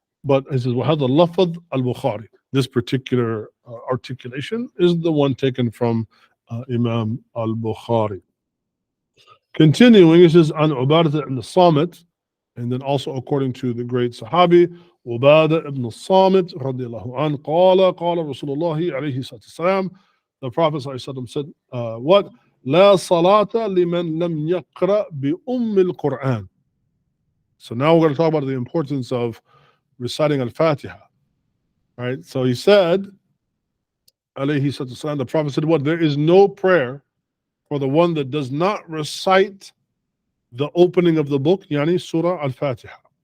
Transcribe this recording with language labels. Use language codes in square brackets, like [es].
[en] But he says, [ar] وَهَذَا اللَّفْظ [en] al-Bukhari, this particular articulation is the one taken from Imam al-Bukhari. Continuing, he says, عن عبادة ibn الصامت, and then also according to the great Sahabi, عبادة ibn الصامت رضي الله عنه, [ar] قال رسول الله عليه الصلاة والسلام, [en] the Prophet said, what? [ar] لا صلاة لمن لم يقرأ بأم القرآن. [en] So now we're going to talk about the importance of reciting al-Fatiha, right? So he said, alayhi salatu, the Prophet said, what? There is no prayer for the one that does not recite the opening of the book, yani Surah al-Fatiha.